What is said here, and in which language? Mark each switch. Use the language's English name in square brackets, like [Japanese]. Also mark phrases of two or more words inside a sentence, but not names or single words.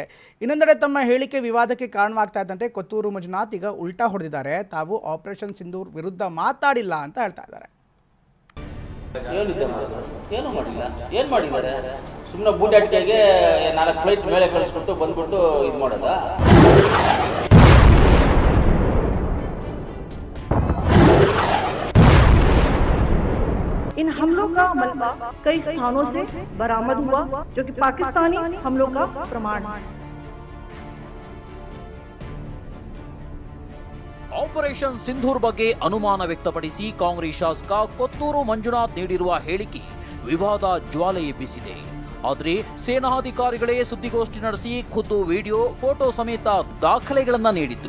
[Kannada] ಇನ್ನೊಂದೆಡೆ ತಮ್ಮ ಹೇಳಿಕೆ ವಿವಾದಕ್ಕೆ ಕಾರಣವಾಗ್ತಾ ಇದ್ದಂತೆ ಕೊತ್ತೂರು ಮಂಜುನಾಥ್ ಈಗ ಉಲ್ಟಾ ಹೊಡೆದಿದ್ದಾರೆ. ತಾವು ಆಪರೇಷನ್ ಸಿಂಧೂರ್ ವಿರುದ್ಧ ಮಾತಾಡಿಲ್ಲ ಅಂತ ಹೇಳ್ತಾ ಇದ್ದಾರೆ. ಏನು ಮಾಡಿಲ್ಲ, ಏನು ಮಾಡಿದ್ದಾರೆ? ಸುಮ್ಮನೆ ಬೂಟಾಟಿಕೆಗೆ 4 ಫ್ಲೈಟ್ ಮೇಲೆ ಕಳಿಸ್ಬಿಟ್ಟು ಬಂದ್ಬಿಟ್ಟು ಇದು ಮಾಡೋದಾ? [Hindi] इन हमलों का मलबा कई स्थानों से बरामद हुआ जो कि पाकिस्तानी हमलों का प्रमाण है. [Kannada] ಆಪರೇಷನ್ ಸಿಂಧೂರ್ ಬಗ್ಗೆ ಅನುಮಾನ ವ್ಯಕ್ತಪಡಿಸಿ ಕಾಂಗ್ರೆಸ್ ಶಾಸಕ ಕೊತ್ತೂರು ಮಂಜುನಾಥ್ ನೀಡಿರುವ ಹೇಳಿಕೆ ವಿವಾದ ಜ್ವಾಲೆ ಎಬ್ಬಿಸಿದೆ. ಆದರೆ ಸೇನಾಧಿಕಾರಿಗಳೇ ಸುದ್ದಿಗೋಷ್ಠಿ ನಡೆಸಿ ಖುದ್ದು ವಿಡಿಯೋ, ಫೋಟೋ ಸಮೇತ ದಾಖಲೆಗಳನ್ನ ನೀಡಿದ್ರು.